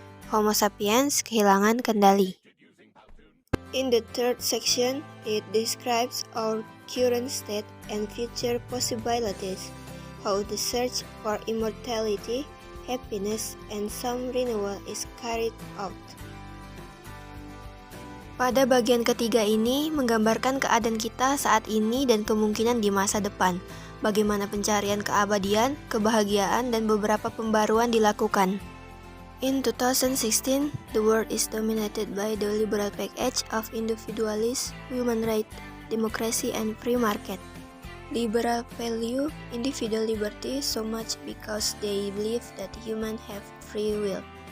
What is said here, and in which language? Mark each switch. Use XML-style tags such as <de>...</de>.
<id>Homo sapiens kehilangan kendali.</id> <en>In the third section, it describes our current state and future possibilities, how the search for immortality, happiness, and some renewal is carried out.</en> <id>Pada bagian ketiga ini menggambarkan keadaan kita saat ini dan kemungkinan di masa depan, bagaimana pencarian keabadian, kebahagiaan, dan beberapa pembaruan dilakukan.</id> <en>In 2016, the world is dominated by the liberal package of individualist, human rights, democracy, and free market. Liberal value individual liberty so much because they believe that humans have free will.</en>